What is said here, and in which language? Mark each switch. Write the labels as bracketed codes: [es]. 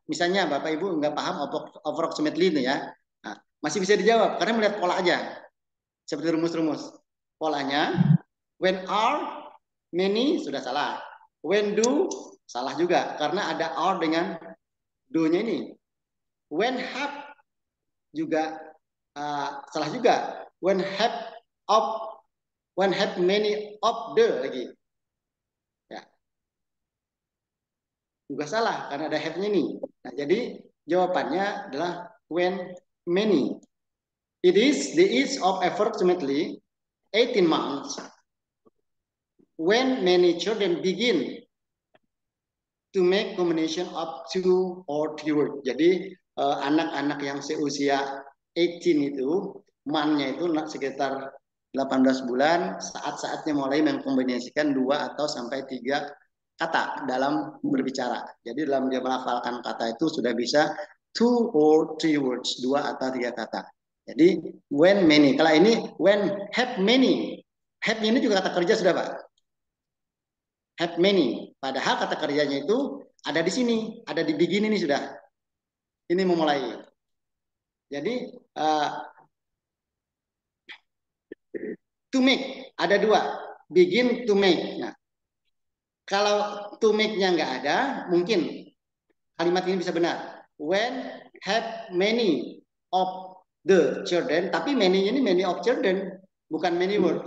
[id] Misalnya Bapak Ibu nggak paham approximately itu ya, nah, masih bisa dijawab karena melihat pola aja. Seperti rumus-rumus. Polanya, when are, many, sudah salah. When do, salah juga. Karena ada are dengan do-nya ini. When have, juga salah juga. [en] When have many of the, lagi. [id] Ya. Juga salah, karena ada have-nya ini. Nah, jadi jawabannya adalah when many. [en] It is the age of approximately 18 months when many children begin to make combination of 2 or 3 words. [id] Jadi anak-anak yang seusia 18 itu, month-nya itu sekitar 18 bulan, saat-saatnya mulai mengkombinasikan 2 atau sampai 3 kata dalam berbicara. Jadi dalam dia melafalkan kata itu sudah bisa [en] 2 or 3 words, [id] 2 atau 3 kata. Jadi when many, kalau ini when have many, have ini juga kata kerja sudah Pak. Have many, padahal kata kerjanya itu ada di sini, ada di begin ini sudah. Ini memulai. [en] Jadi to make ada 2, begin to make. [id] Nah, kalau to make-nya nggak ada, mungkin kalimat ini bisa benar. [en] When have many of the children, tapi many ini many of children, bukan many words.